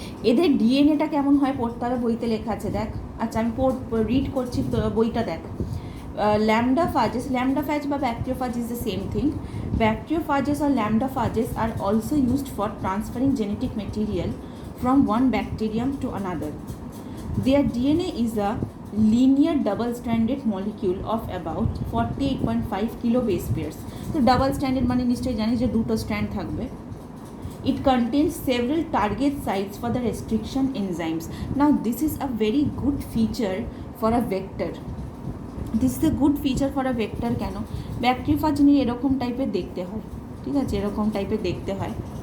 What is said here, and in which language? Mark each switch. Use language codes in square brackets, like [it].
[bn] এদের ডিএনএটা কেমন হয় পড়তে হবে, বইতে লেখা আছে দেখ। আচ্ছা, আমি রিড করছি, তো বইটা দেখ। [en] Lambda-phage বা bacteriophage is the same thing. Bacteriophages or lambda-phages are also used for transferring genetic material from one bacterium to another. Their DNA is a linear double-stranded molecule of about 48.5 kilobase pairs. [bn] তো double standard মানে নিশ্চয়ই জানিস যে দুটো strand থাকবে। [en] It contains several target sites for the restriction enzymes. Now, this is a very good feature for a vector. This is a good feature for a vector [bn] কেন? Bacteriophage নিয়ে এরকম টাইপের দেখতে হয়, ঠিক আছে, এরকম টাইপের দেখতে হয়।